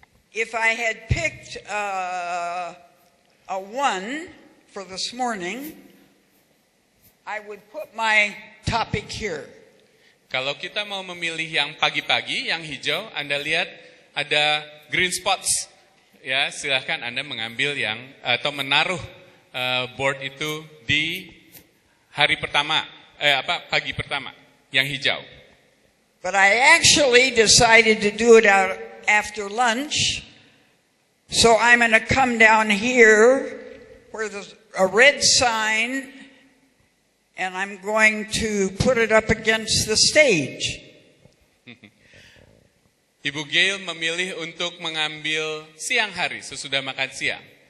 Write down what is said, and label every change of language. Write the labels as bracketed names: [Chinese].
[English] If I had picked a 1 for this morning, I would put my topic here. [Indonesian] Kalau kita mau memilih yang pagi-pagi, yang hijau, Anda lihat ada [English] green spots. [Indonesian] Ya, silahkan Anda mengambil yang atau menaruh board itu di hari pertama, pagi pertama, yang hijau. [English] But I actually decided to do it out after lunch. So I'm going to come down here where there's a red sign, and I'm going to put it up against the stage. [Indonesian] Ibu Gail memilih untuk mengambil siang hari sesudah makan siang.